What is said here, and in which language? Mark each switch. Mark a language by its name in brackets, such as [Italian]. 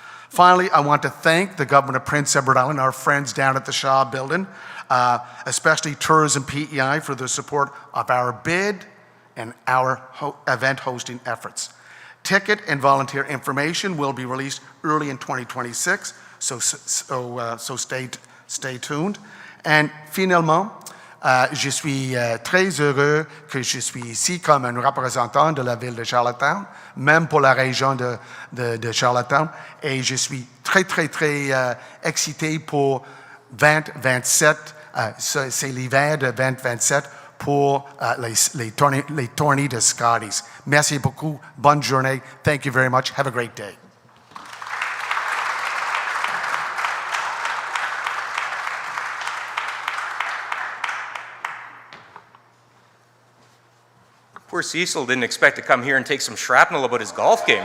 [English] Finally, I want to thank the Government of Prince Edward Island, our friends down at the Shaw Building, especially Tourism PEI for their support of our bid and our event hosting efforts. Ticket and volunteer information will be released early in 2026, so stay tuned. And finalement, [French] Je suis très heureux que je suis ici comme un représentant de la ville de Charlottetown, même pour la région de Charlottetown. Et je suis très, très, très excité pour 2027. C'est l'hiver de 2027 pour les tournées de Scotties. Merci beaucoup. Bonne journée. [English] Thank you very much. Have a great day. Poor Cecil didn't expect to come here and take some shrapnel about his golf game.